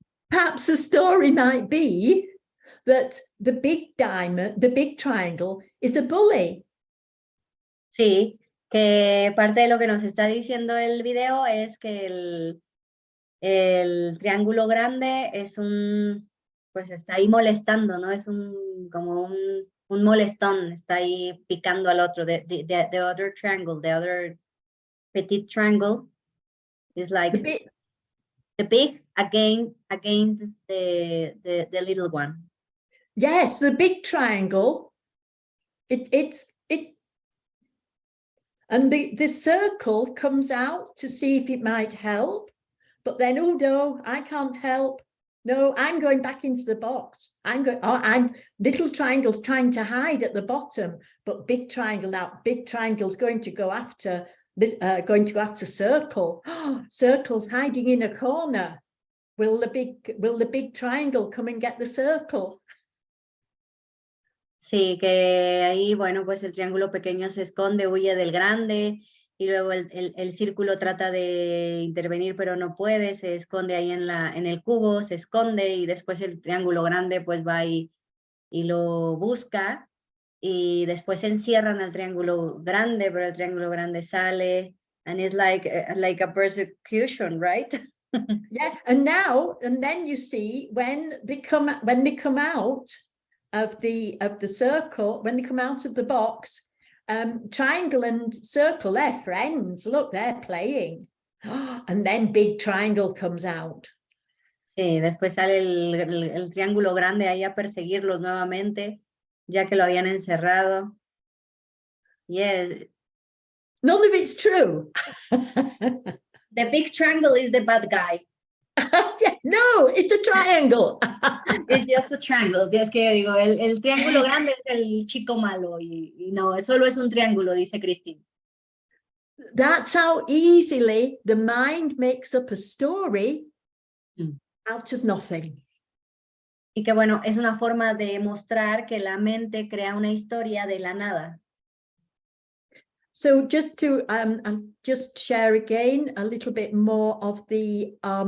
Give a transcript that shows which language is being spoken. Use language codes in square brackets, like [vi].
[en] Perhaps the story might be that the big diamond, the big triangle, is a bully. [es] Sí, que parte de lo que nos está diciendo el video es que el triángulo grande es pues está ahí molestando, ¿no? Es como un molestón, está ahí picando al otro. [en] The other triangle, the other petit triangle is like the big against the little one. Yes, the big triangle. And the circle comes out to see if it might help, but then, oh no, I can't help. No, I'm going back into the box. I'm little triangle's trying to hide at the bottom, but big triangle now, big triangle's going to go after circle. Oh, circle's hiding in a corner. Will the big triangle come and get the circle? [es] Sí, que ahí, bueno, pues el triángulo pequeño se esconde, huye del grande, y luego el círculo trata de intervenir, pero no puede, se esconde ahí en el cubo, se esconde, y después el triángulo grande pues va y lo busca, y después se encierran al triángulo grande, pero el triángulo grande sale, [en] and it's like a persecution, right? Yeah, and then you see when they come out of the circle, when they come out of the box, triangle and circle, they're friends. Look, they're playing. And then big triangle comes out. [es] Sí, después sale el triángulo grande ahí a perseguirlos nuevamente, ya que lo habían encerrado. [en] Yes. None of it's true. The big triangle is the bad guy. Yeah, no, it's a triangle. It's just a triangle. [es] Es que yo digo, el triángulo grande es el chico malo y no, solo es un triángulo, dice Christine. [en] That's how easily the mind makes up a story out of nothing. [es] Y que bueno, es una forma de mostrar que la mente crea una historia de la nada. [en] So just to I'll just share again a little bit more of the